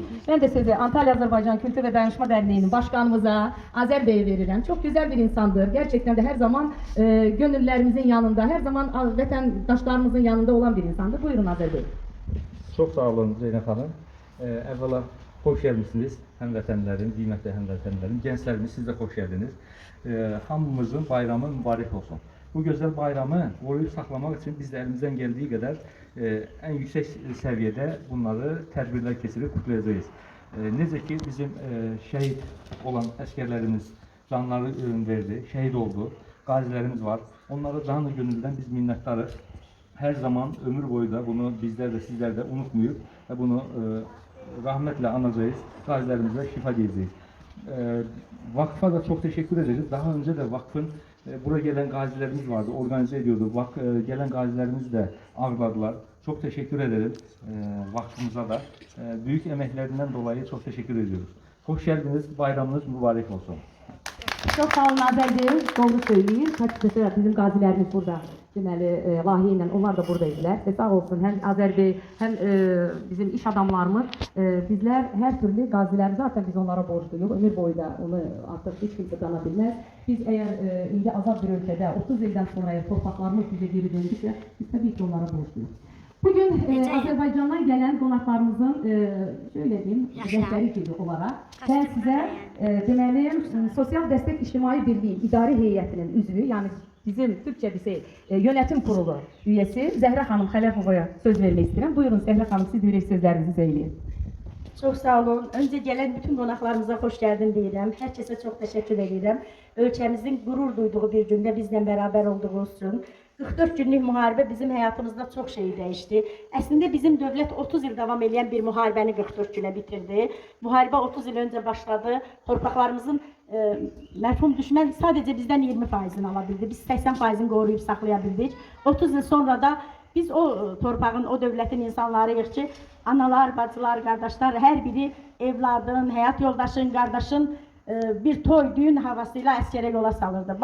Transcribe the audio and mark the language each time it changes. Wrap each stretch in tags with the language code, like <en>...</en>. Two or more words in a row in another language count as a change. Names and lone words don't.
<tr>Ben de size Antalya Azerbaycan Kültür ve Dayanışma Derneği'nin başkanımıza, Azer Bey'e veririm. Çok güzel bir insandır. Gerçekten de her zaman gönüllerimizin yanında, her zaman vatandaşlarımızın yanında olan bir insandır. Buyurun Azer Bey. Çok sağ olun Zeynep Hanım. Evvela hoş gelmişsiniz</tr> <az>həmvətənlərim, qiymətli həmvətənlərim, gənclərimiz siz də xoş gəldiniz. Hamımızın bayramı mübarək olsun. Bu gözəl bayramı qoruyub saxlamaq üçün biz də əlimizdən gəldiyi qədər ən yüksək səviyyədə bunları tədbirlər keçirib kutlayacağız. Necə ki bizim şəhid olan əskərlərimiz canları verdi, şəhid oldu, qazilərimiz var. Onlara canı gönüldən biz minnətdarıq.</az> <tr>Her zaman ömür boyu da bunu bizler de sizler de unutmayıp ve bunu rahmetle anacağız, gazilerimize şifa diyeceğiz. Vakfa da çok teşekkür ederiz. Daha önce de vakfın buraya gelen gazilerimiz vardı, organize ediyordu. Gelen gazilerimiz de ağırladılar. Çok teşekkür ederim vakfımıza da. Büyük emeklerinden dolayı çok teşekkür ediyoruz. Hoş geldiniz, bayramınız mübarek olsun. Çok sağ olun Azer Bey, doğru söyleyeyim. Açıkçası bizim gazilerimiz burada.</tr> <az>Deməli, lahiyə ilə onlar da buradaydılar. Və sağ olsun həm Azer Bey, həm bizim iş adamlarımız, bizlər hər türlü qaziləri zaten biz onlara borcluyuq. Ömür boyu da onu artıq heç kimsə cana bilməz. Biz əgər indi azad bir ölkədə 30 ildən sonra torpaqlarımız bizə geri döndüksə, biz təbii ki onlara borcluyuq.</az> <tr>Bugün Azərbaycandan</tr> <az>gələn qonaqlarımızın</az> <tr>şöyle diyeyim, rəhbəri gibi olarak ben size deməli Sosial Destek İctimai Birliği İdari Heyətinin üzvü, yani bizim Türkçe bir şey, yönetim kurulu üyesi Zehra Hanım Xələfova'ya söz vermek istedim. Buyurun Zehra Hanım, siz yürek sözlerinizi söyleyin. Çok sağ olun. Önce gelen bütün qonaqlarımıza</tr> <az>hoş geldin deyirəm.</az> <tr>Herkese çok teşekkür ederim. Ölkəmizin gurur duyduğu bir gündə bizlə beraber olduğunuz için.</tr> <az>44 günlük müharibə bizim həyatımızda çox şey dəyişdi. Əslində bizim dövlət 30 il davam edən bir müharibəni 44 günə bitirdi. Müharibə 30 il öncə başladı. Torpaqlarımızın mərhum düşmən sadəcə bizdən 20%'ini ala bildi. Biz 80%'ini qoruyub saxlaya bildik. 30 il sonra da biz o torpağın, o dövlətin insanlarıyıq ki, analar, bacılar, qardaşlar, hər biri evladın, həyat yoldaşın, qardaşın bir toy, düğün havasıyla əskərə yola salırdı.</az>